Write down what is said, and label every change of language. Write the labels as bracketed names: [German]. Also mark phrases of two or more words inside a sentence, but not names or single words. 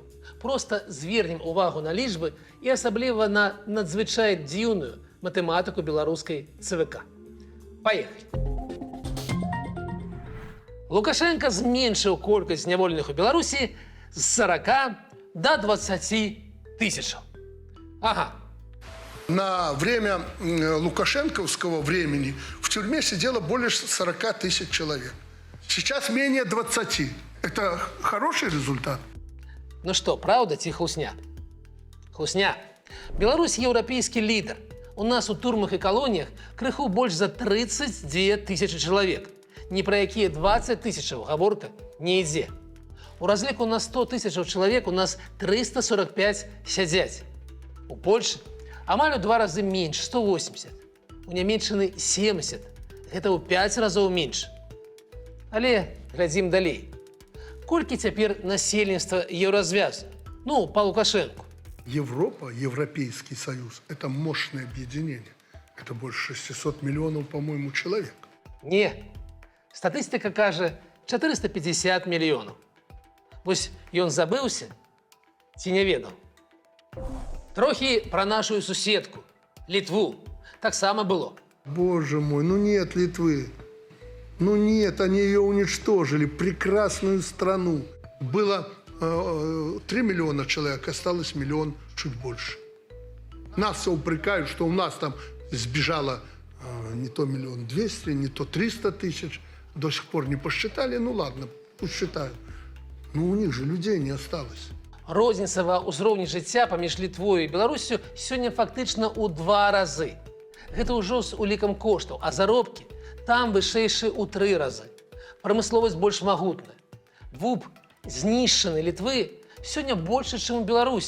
[Belarusian] Проста звернем увагу на лічбы і асабліва на надзвычай дзіўную матэматыку беларускай ЦВК. Паехалі. Лукашенко зменшыў колькасць зняволеных у Беларусі з 40 до 20 тысячаў. Ага. [Russian] На время лукашенковского времени в тюрьме сидело больше 40 тысяч человек. Сейчас менее 20. Это хороший результат. Ну что, [Belarusian] правда ці хлусня? Хлусня. Беларусь еўрапейскі лідар. У нас у турмах і калоніях крыху больш за 32 тысячи чалавек. Ні пра якія 20 тысячаў гаворка не ідзе. У разліку на 100 тысячаў чалавек у нас 345 сядзяць. У Польшы амаль у 2 разы менш, 180. У Нямецчыны 70. Гэта ў 5 разоў менш. Але глядзім далей. Колькі цяпер насельніцтва еўразвяза? Ну, па Лукашенку. [Russian] Европа, Европейский Союз – это мощное объединение. Это больше 600 миллионов, по-моему, человек. [Belarusian] Не. Статыстыка кажа 450 мільёнаў. Вось ён забыўся ці не ведаў? Трохи про нашу суседку, Литву. Так само было. [Russian] Боже мой, ну нет Литвы. Ну нет, они ее уничтожили. Прекрасную страну. Было 3 миллиона человек, осталось миллион чуть больше. Нас все упрекают, что у нас там сбежало не то 1 200 000, не то 300 тысяч. До сих пор не посчитали. Ну ладно, пусть считают. Но у них же людей не осталось. [Belarusian] Розніца ва ўзроўні жыцця паміж Літвою і Беларусю сёння фактычна ў 2 разы. Гэта ўжо з улікам коштаў, а заробкі там вышэйшыя ў 3 разы. Прамысловасць больш магутная. ВУП знішчаны Літвы сёння большы, чым у Беларусі.